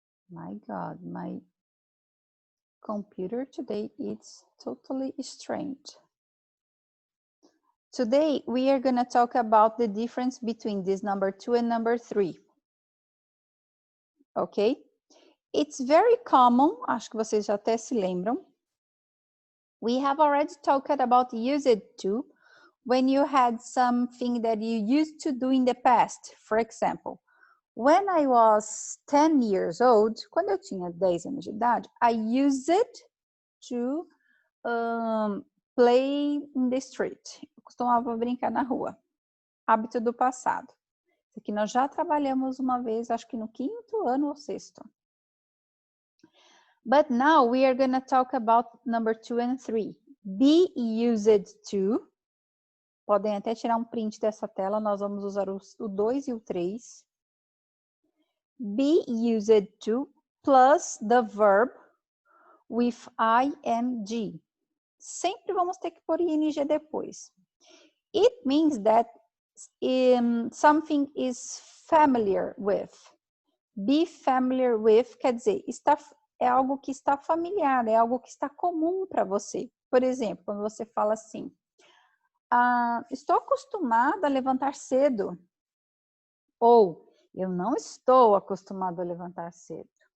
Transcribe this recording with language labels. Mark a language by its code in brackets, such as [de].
[en] My God, my computer today is totally strange. Today, we are gonna talk about the difference between this number 2 and number 3. Ok? It's very common, [pt] acho que vocês já até se lembram. [en] We have already talked about used to when you had something that you used to do in the past. For example, when I was 10 years old, [pt] quando eu tinha 10 anos de idade, [en] I used to play in the street. [pt] Eu costumava brincar na rua. Hábito do passado. Isso aqui nós já trabalhamos uma vez, acho que no 5º ano ou 6º. [en] But now we are going to talk about number 2 and 3. Be used to. [pt] Podem até tirar um print dessa tela, nós vamos usar o 2 e o 3. [en] Be used to plus the verb with ing. [pt] Sempre vamos ter que pôr ing depois. [en] It means that something is familiar with. Be familiar with [pt] quer dizer, é algo que está familiar, é algo que está comum para você. Por exemplo, quando você fala assim, estou acostumada a levantar cedo. Ou, eu não estou acostumado a levantar cedo.